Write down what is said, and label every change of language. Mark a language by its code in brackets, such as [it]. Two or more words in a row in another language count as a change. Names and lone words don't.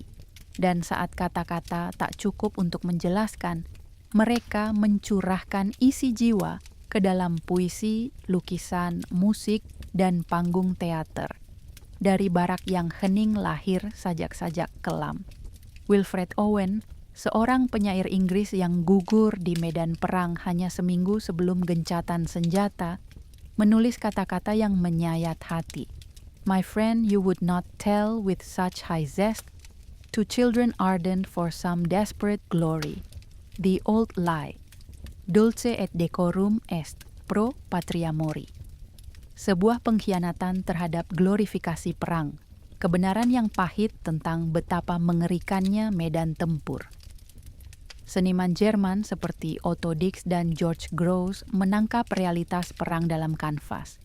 [id] Dan saat kata-kata tak cukup untuk menjelaskan, mereka mencurahkan isi jiwa ke dalam puisi, lukisan, musik, dan panggung teater. Dari barak yang hening lahir sajak-sajak kelam. Wilfred Owen, seorang penyair Inggris yang gugur di medan perang hanya seminggu sebelum gencatan senjata, menulis kata-kata yang menyayat hati. [en] My friend, you would not tell with such high zest to children ardent for some desperate glory. The old lie. [la] Dulce et decorum est pro patria mori. [id] Sebuah pengkhianatan terhadap glorifikasi perang. Kebenaran yang pahit tentang betapa mengerikannya medan tempur. Seniman Jerman seperti Otto Dix dan George Grosz menangkap realitas perang dalam kanvas.